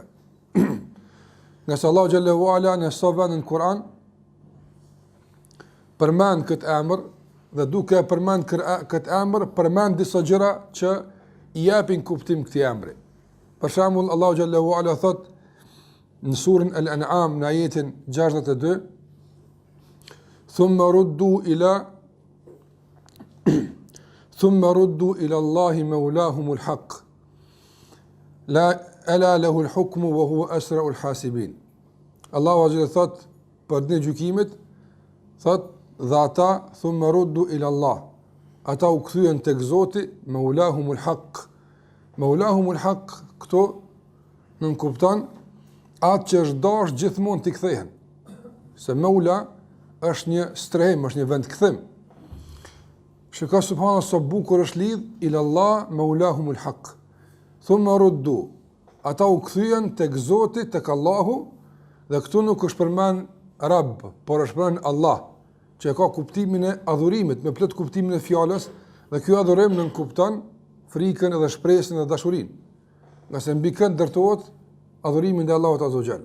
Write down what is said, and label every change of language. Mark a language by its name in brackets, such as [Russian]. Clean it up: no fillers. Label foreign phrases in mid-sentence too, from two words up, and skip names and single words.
[Albanian] Nëse Allahu [Arabic] جل وعلا [Albanian] në sa vend në Kur'an përmend këtë emër dhe duke përmend këtë emër përmend disa gjëra që i japin kuptim këtij emri. Për shembull Allahu [Arabic] جل وعلا [Albanian] thot në surën Al-An'am në ajetin 62: [Arabic] ثم ردوا إلى الله مولاهم الحق. لا ألا له الحكم وهو أسرع الحاسبين. [Albanian] Allahu xhallahu thot për ditën e gjykimit, thot dhe ata [Arabic] ثم ردوا إلى الله. [Albanian] Ata u kthyen tek Zoti, [Arabic] مولاهم الحق. مولاهم الحق [Albanian] këto nën kupton atë që është dash gjithmonë t'i kthehen. Se Maula është një strehim, është një vendkthim. Shikoj subhanallahu sa bukur është lidh [Arabic] إلى الله مولاهم الحق. ثم ردوا. [Albanian] Ata u kthyen tek Zoti, tek Allahu, dhe këtu nuk është përmend Rabb, por është përmend Allah, që ka kuptimin e adhurimit, me plot kuptimin e fjalës, dhe ky adhurim nën kupton frikën edhe shpresën dhe dashurinë. Nga se mbi kënd ndërtohet adhurimin dhe Allahut [Arabic] عز وجل.